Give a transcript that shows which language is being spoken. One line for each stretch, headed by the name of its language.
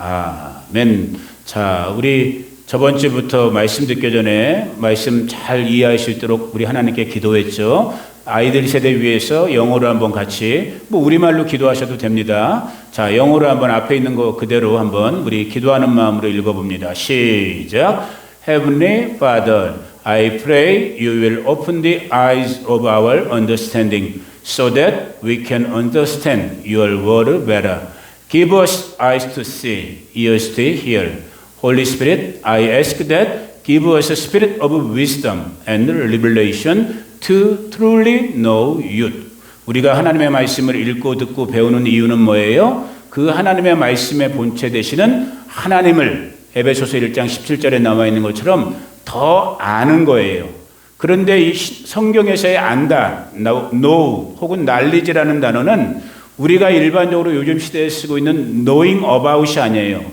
Korean: 아멘. 자, 우리 저번 주부터 말씀 듣기 전에 말씀 잘 이해할 수 있도록 우리 하나님께 기도했죠. 아이들 세대 위해서 영어로 한번 같이, 우리말로 기도하셔도 됩니다. 자, 영어로 한번 앞에 있는 거 그대로 한번 우리 기도하는 마음으로 읽어봅니다. 시작.
English: Heavenly Father, I pray you will open the eyes of our understanding so that we can understand your word better. Give us eyes to see, ears to hear. Holy Spirit, I ask that give us a spirit of wisdom and revelation to truly know you.
Korean: 우리가 하나님의 말씀을 읽고 듣고 배우는 이유는 뭐예요? 그 하나님의 말씀의 본체 되시는 하나님을 에베소서 1장 17절에 나와 있는 것처럼 더 아는 거예요. 그런데 이 성경에서의 안다, know 혹은 knowledge라는 단어는 우리가 일반적으로 요즘 시대에 쓰고 있는 knowing about이 아니에요.